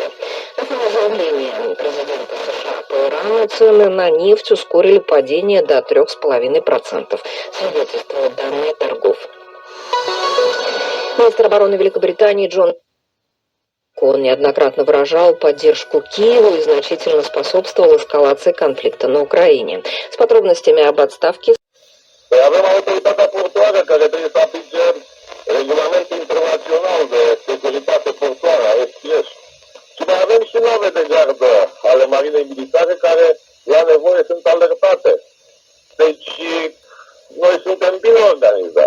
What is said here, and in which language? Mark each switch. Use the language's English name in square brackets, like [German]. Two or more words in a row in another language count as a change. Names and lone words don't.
[Russian] На фоне заявления президента США по Ирану цены на нефть ускорили падение до 3,5%, свидетельствуют данные торгов. Министр обороны Великобритании Джон Он неоднократно выражал поддержку Киеву и значительно способствовал эскалации конфликта на Украине. С подробностями об отставке... [Romanian] Avem autoritatea portoară care trebuie să aplice regulamentul internațional de securitate portoară, SPS. Și mai avem și nave de gardă ale marinei militare care, la nevoie, sunt alertate. Deci, noi suntem bine organizați.